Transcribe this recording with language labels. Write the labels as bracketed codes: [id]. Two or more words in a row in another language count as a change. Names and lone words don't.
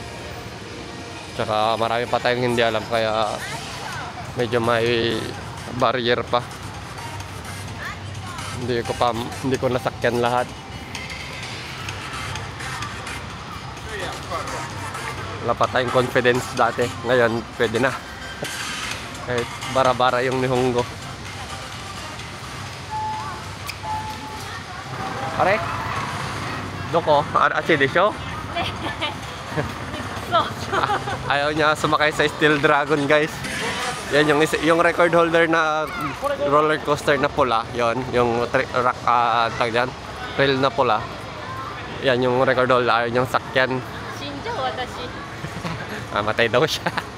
[tl] Tsaka marami pa tayong hindi alam kaya medyo may barrier pa. Hindi ko nasakyan lahat. Wala pa tayong confidence dati. Ngayon, pwede na. Kahit bara-bara yung Nihongo. Pare? [ja] どこ？あっちでしょ? [tl] Ayaw niya sumakay sa Steel Dragon guys. Yan yung record holder na roller coaster na pula. Yon, yung rail na pula. Yan yung record holder. Ayaw niyang sakyan. Matay daw siya.